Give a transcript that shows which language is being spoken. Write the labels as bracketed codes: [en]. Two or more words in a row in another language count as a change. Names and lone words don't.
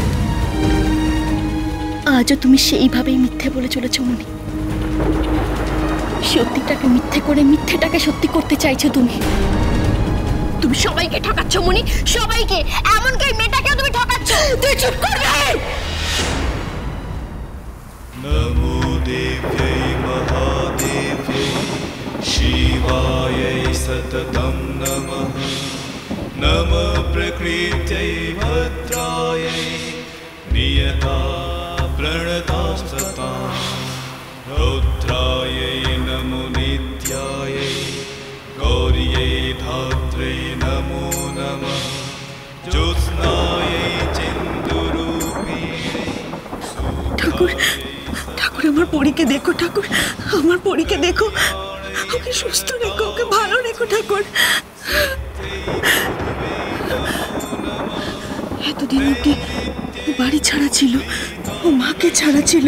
[bn] আজও তুমি সেইভাবেই মিথ্যে বলে চলেছ মনি। সত্যিটাকে মিথ্যে করে মিথ্যেটাকে সত্যি করতে চাইছো তুমি। তুমি সবাইকে ঠকাচ্ছ মনি, সবাইকে। এমনকি এই মেয়েটাকেও তুমি ঠকাচ্ছ। তুই চুপ করবে? [sa] नमो देव्यै महादेव्यै शिवायै सततं नमः। नमः प्रकृत्यै भद्रायै नियता प्रणता सतां। रौद्रायै नमो नित्यायै गौर्यै धात्र्यै नमो नमः। ज्योत्स्नायै चिन्दुरूपिण्यै [bn] ঠাকুর, ঠাকুর আমার পরীকে দেখো। ঠাকুর আমার পরীকে দেখো, ওকে সুস্থ রেখো, ওকে ভালো রেখো ঠাকুর। এতদিন অব্দি ও বাড়ি ছাড়া ছিল, ও মাকে ছাড়া ছিল।